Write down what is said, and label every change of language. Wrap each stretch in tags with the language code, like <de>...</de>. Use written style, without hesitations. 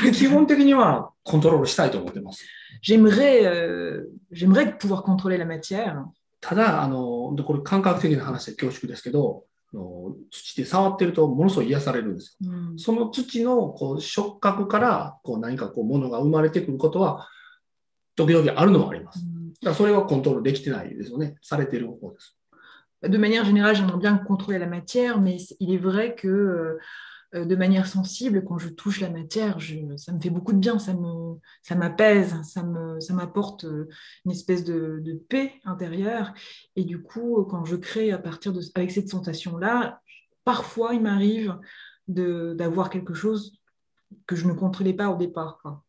<ja>基本的にはコントロールしたいと思ってます。</ja> <fr>J'aimerais pouvoir contrôler la matière.</fr> <ja>ただこれ感覚的な話で恐縮ですけど。土で触ってるとものすごい癒されるんですよ。その土のこう触覚からこう何かこうものが生まれてくることは時々あるのはあります。だからそれはコントロールできてないですよね。されている方です。</ja> <fr>De manière générale, j'aimerais bien contrôler la matière, mais il est vrai que de manière sensible, quand je touche la matière, ça me fait beaucoup de bien, ça m'apaise, ça m'apporte une espèce de paix intérieure. Et du coup, quand je crée avec cette sensation-là, parfois il m'arrive d'avoir quelque chose que je ne contrôlais pas au départ, quoi.</fr>